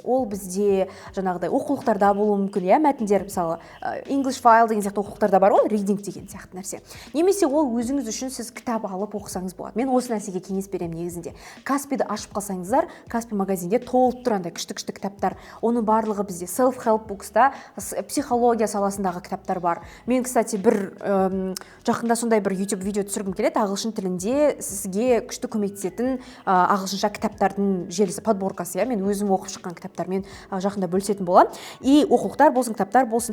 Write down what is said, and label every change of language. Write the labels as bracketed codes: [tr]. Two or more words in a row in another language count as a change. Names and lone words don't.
[kk] Ол бізде жаңағыдай оқулықтарда болуы мүмкін, мәтіндер, мысалы, English file деген сияқты оқулықтарда бар, ол reading деген сияқты нәрсе. Немесе ол өзіңіз үшін сіз кітап алып оқысаңыз болады. Мен осы нәрсеге кеңес беремін негізінде. Каспиді ашып қалсаңыздар, Каспи магазинде толып тұрғандай күшті кітаптар. Оның барлығы бізде [en] self-help bookста, [kk] психология саласындағы кітаптар бар. Мен, кстати, жақында сондай бір YouTube видео түсіргім келеді, ағылшын тілінде сізге күшті көмектесетін ағылшынша кітаптардың желісі, подборкасы. Мен өзім оқып шыққан кітаптармен жақында бөлісетін боламын. И оқулықтар болсын, кітаптар болсын.